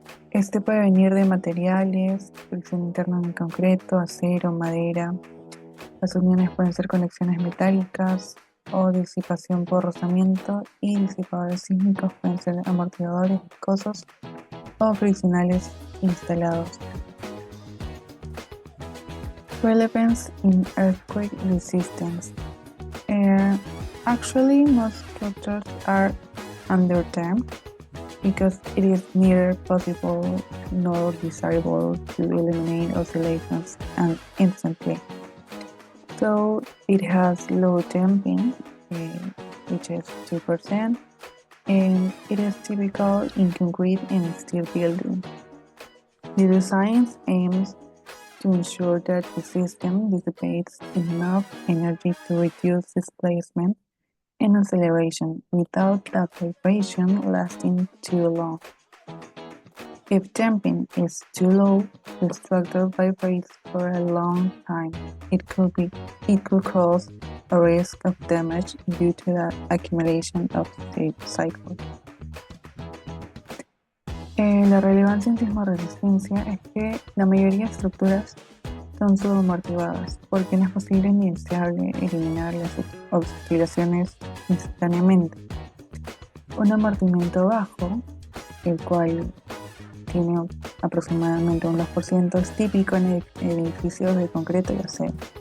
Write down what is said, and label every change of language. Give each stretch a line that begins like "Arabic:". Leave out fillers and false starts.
Spanish: Este puede venir de materiales, fricción interna en concreto, acero, madera. Las uniones pueden ser conexiones metálicas, o disipación por rozamiento, y disipadores sísmicos pueden ser amortiguadores viscosos o friccionales instalados.
English: Relevance in earthquake resistance. Actually, most structures are underdamped because it is neither possible nor desirable to eliminate oscillations instantly. So it has low damping, which is 2%, and it is typical in concrete and steel buildings. The design aims to ensure that the system dissipates enough energy to reduce displacement and acceleration without a vibration lasting too long. If damping is too low, the structure vibrates for a long time. It could cause a risk of damage due to the accumulation of the cycle.
Spanish: La relevancia en sismoresistencia es que la mayoría de estructuras son subamortiguadas, porque no es posible ni deseable eliminar las oscilaciones instantáneamente. Un amortiguamiento bajo, el cual tiene aproximadamente un 2%, es típico en edificios de concreto y acero.